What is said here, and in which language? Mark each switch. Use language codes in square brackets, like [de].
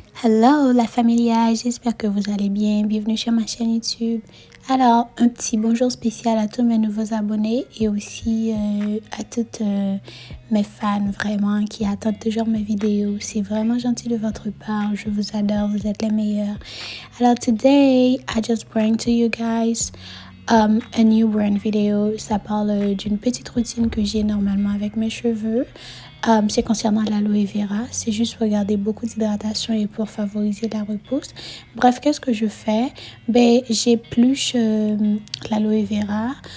[fr] Hello la familia, j'espère que vous allez bien. Bienvenue sur ma chaîne YouTube. Alors, un petit bonjour spécial à tous mes nouveaux abonnés et aussi à toutes mes fans vraiment qui attendent toujours mes vidéos. C'est vraiment gentil de votre part. Je vous adore, vous êtes les meilleurs. [en] Alors, today, I just bring to you guys a new brand video. [fr] Ça parle d'une petite routine que j'ai normalement avec mes cheveux. C'est concernant l'aloe vera. C'est juste pour garder beaucoup d'hydratation et pour favoriser la repousse. Bref, qu'est-ce que je fais? J'épluche l'aloe vera.